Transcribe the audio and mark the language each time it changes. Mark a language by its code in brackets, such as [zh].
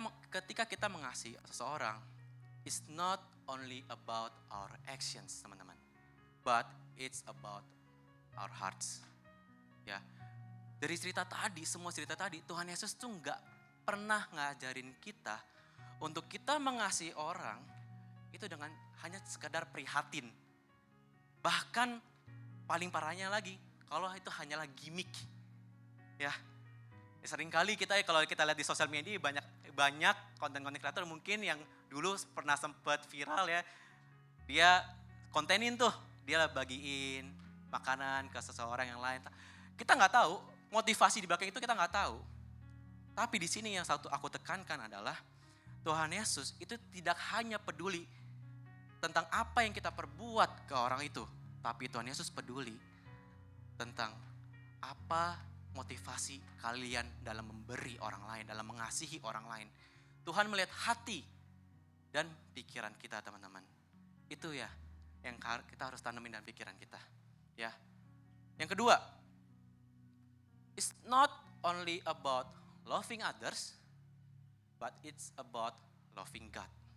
[id] Ketika kita mengasihi seseorang, [en] it's not only about our actions [id] teman-teman, [en] but it's about our hearts. [id] Ya, dari cerita tadi, semua cerita tadi, Tuhan Yesus tuh nggak pernah ngajarin kita untuk kita mengasihi orang itu dengan hanya sekadar prihatin. Bahkan paling parahnya lagi, kalau itu hanyalah gimmick. Ya, seringkali kalau kita lihat di sosial media banyak konten-konten kreator mungkin yang dulu pernah sempat viral ya. Dia kontenin tuh, dia bagiin makanan ke seseorang yang lain. Kita nggak tahu, motivasi di belakang itu kita nggak tahu. Tapi di sini yang satu aku tekankan adalah Tuhan Yesus itu tidak hanya peduli tentang apa yang kita perbuat ke orang itu. Tapi Tuhan Yesus peduli tentang apa motivasi kalian dalam memberi orang lain, dalam mengasihi orang lain. Tuhan melihat hati dan pikiran kita teman-teman. Itu ya yang kita harus tanamin dalam pikiran kita. Ya. Yang kedua, [en] it's not only about loving others, but it's about loving God.